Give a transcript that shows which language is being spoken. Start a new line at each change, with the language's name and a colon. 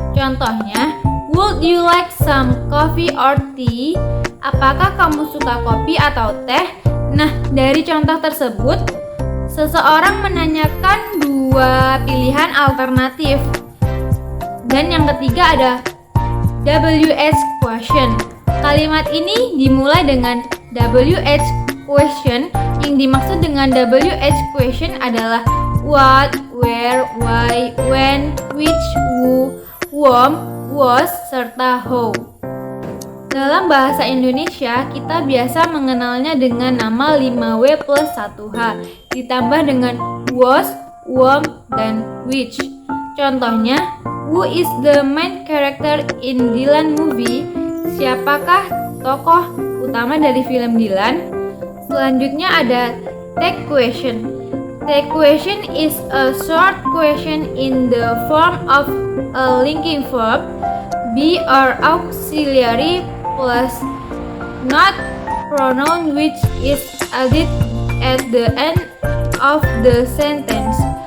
Indonesian: Contohnya,
English: would you like some coffee or tea?
Indonesian: Apakah kamu suka kopi atau teh? Nah, dari contoh tersebut, seseorang menanyakan dua pilihan alternatif. Dan yang ketiga ada WH question. Kalimat ini dimulai dengan WH question. Yang dimaksud dengan WH question adalah what, where, why, when, which, who, whom, was, serta how. Dalam bahasa Indonesia, kita biasa mengenalnya dengan nama 5W plus 1H, ditambah dengan was, whom, dan which. Contohnya,
English: who is the main character in Dylan movie?
Indonesian: Siapakah tokoh utama dari film Dylan? Selanjutnya ada take question.
English: Take question is a short question in the form of a linking verb, be or auxiliary plus not pronoun which is added at the end of the sentence.